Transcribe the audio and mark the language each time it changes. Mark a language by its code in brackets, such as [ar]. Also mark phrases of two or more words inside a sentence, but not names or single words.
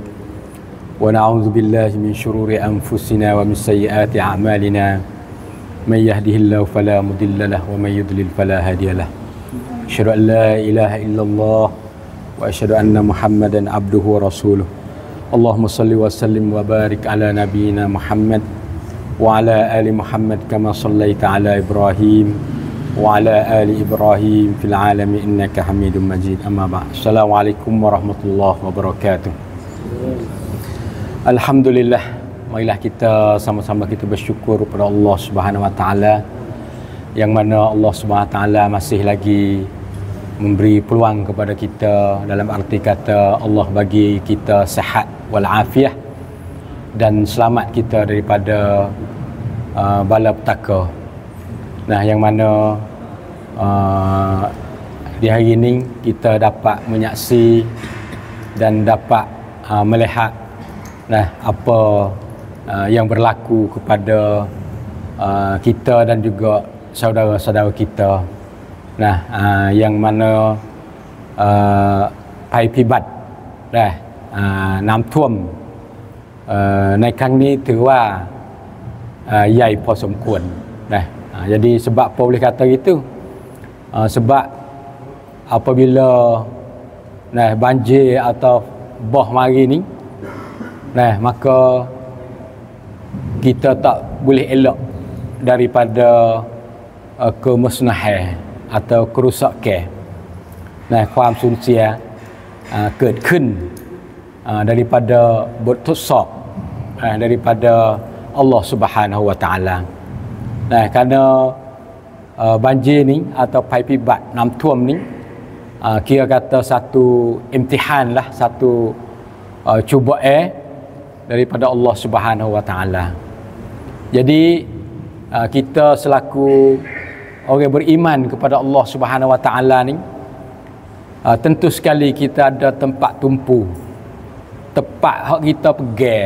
[ar] ونعوذ بالله من شرور أنفسنا ومن سيئات أعمالنا. من يهده الله فلا مضل له ومن يضلل فلا هادي له. أشهد أن لا إله إلا الله وأشهد أن محمدا عبده ورسوله. اللهم صل وسلم وبارك على نبينا محمد وعلى آل محمد كما صليت على إبراهيم وعلى آل إبراهيم في العالمين إنك حميد مجيد أما بعد. السلام عليكم ورحمة الله وبركاته. [ms] Alhamdulillah, marilah kita sama-sama kita bersyukur kepada [ar] الله سبحانه وتعالى, [ms] yang mana [ar] الله سبحانه وتعالى [ms] masih lagi memberi peluang kepada kita, dalam arti kata Allah bagi kita sihat wal afiah dan selamat kita daripada bala petaka. Nah, yang mana di hari ini kita dapat menyaksi dan dapat melihat apa yang berlaku kepada kita dan juga saudara-saudara kita. Yang mana [th] ภัยพิบัติน้ำท่วมในครั้ง นี้ถือว่าใหญ่พอสมควร [ms] jadi sebab apa boleh kata gitu, sebab apabila banjir atau bah mari ni maka kita tak boleh elak daripada kemusnahan atau kerusakan. [th] ความสูญเสียเกิดขึ้นdaripada บททดสอบ daripada [ar] الله سبحانه وتعالى. [ms] Kerana banjir ni atau [th] ภัยพิบัติน้ำท่วม [ms] ni kira kata satu imtihan lah, satu cubaan daripada [ar] الله سبحانه وتعالى. [ms] Jadi kita selaku orang beriman kepada [ar] الله سبحانه وتعالى [ms] ni, tentu sekali kita ada tempat tumpu, tempat hak kita pegang.